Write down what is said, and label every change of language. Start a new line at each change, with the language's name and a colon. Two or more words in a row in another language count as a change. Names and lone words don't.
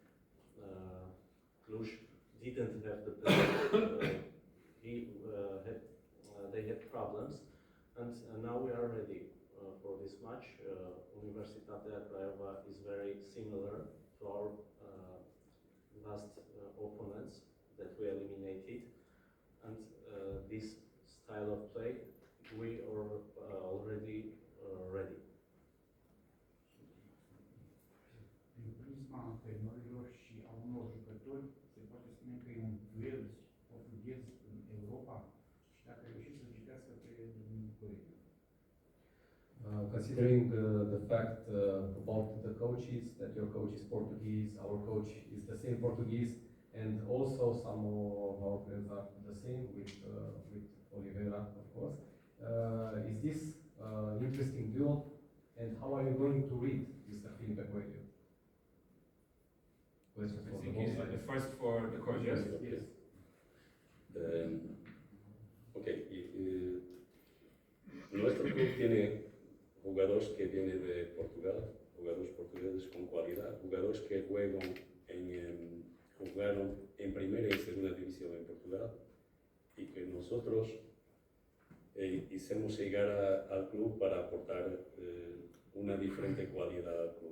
English: Cluj didn't have the player, they had problems, and now we are ready for this match. Universitatea Craiova is very similar to our last opponents that we eliminated, and this style of play we are already ready.
Romanian: Din prisma antrenorilor și a unor jucători, se poate spune că e un duel portughez în Europa și dacă reușiți să citească pe Nicoe.
English: Considering the fact about the coaches, that your coach is Portuguese, our coach is the same Portuguese, and also some of our players are the same with Oliveira, of course. Is this interesting duel, and how are you going to read Mr. Filipe Coelho? Question I for the think both it's the sides. first for the coach, yes? Yes.
Spanish: Nuestro club tiene jugadores que vienen de Portugal, jugadores portugueses con cualidad, jugadores que jugaron en primera y segunda división en Portugal y que nosotros hicimos llegar al club para aportar una diferente cualidad al club.